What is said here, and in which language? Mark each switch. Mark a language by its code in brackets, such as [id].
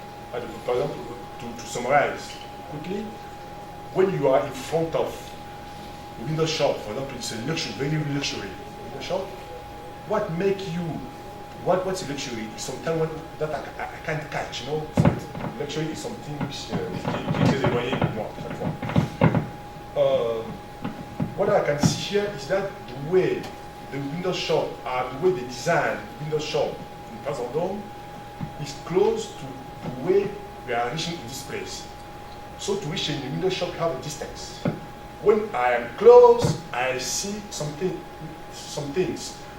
[en] For example, to summarize quickly, when you are in front of a window shop, for example, it's a luxury, very luxury window shop. What makes you what's a luxury? It's something that I can't catch, you know. Luxury is something [fr] qui est très éloigné pour moi, chaque fois. [en] What I can see here is that the way the window shop, the way they design the window shop in Place Vendôme is close to the way we are reaching in this place. So to reach in the window shop, you have a distance. When I am close, I see some things.